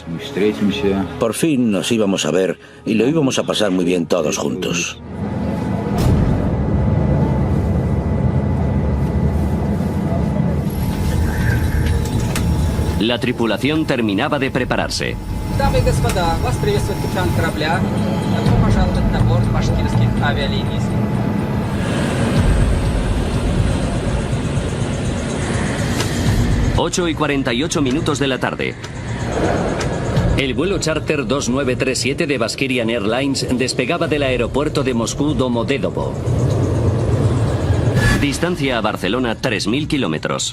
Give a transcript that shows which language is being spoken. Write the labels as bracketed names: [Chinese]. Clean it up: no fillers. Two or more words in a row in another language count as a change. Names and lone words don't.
[Spanish] Por fin nos íbamos a ver y lo íbamos a pasar muy bien todos juntos. La tripulación terminaba de prepararse. [Russian] Дамы и господа, вас приветствует капитан корабля. Добро пожаловать на борт башкирских авиалиний. [Spanish] 8:48 de la tarde. El vuelo charter 2937 de Bashkirian Airlines despegaba del aeropuerto de Moscú Domodedovo. Distancia a Barcelona 3.000 kilómetros.